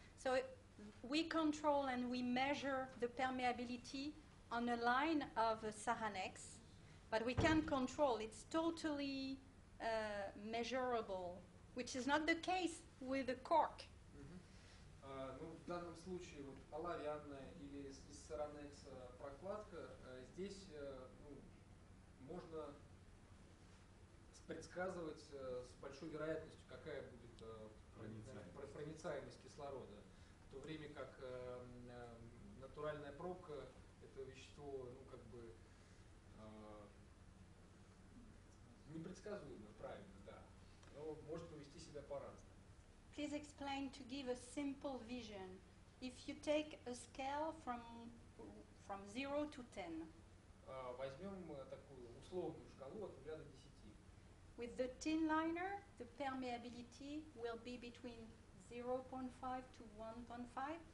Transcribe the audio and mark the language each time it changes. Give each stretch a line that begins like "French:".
English: So we control and we measure the permeability on a line of a Saranex, but we can control. It's totally measurable, which is not the case with the cork.
Russian: Ну, в данном случае вот оловянная или из Saranex прокладка, здесь можно предсказывать с большой вероятностью, какая будет проницаемость кислорода, в то время как натуральная пробка это вещество, ну, как бы непредсказуемо, правильно, да, но может повести себя по-разному.
English: Please explain to give a simple vision. If you take a scale from 0 to 10,
Russian: Возьмем такую условную шкалу от 0 до 10.
English: with the tin liner, the permeability will be between 0.5 to 1.5.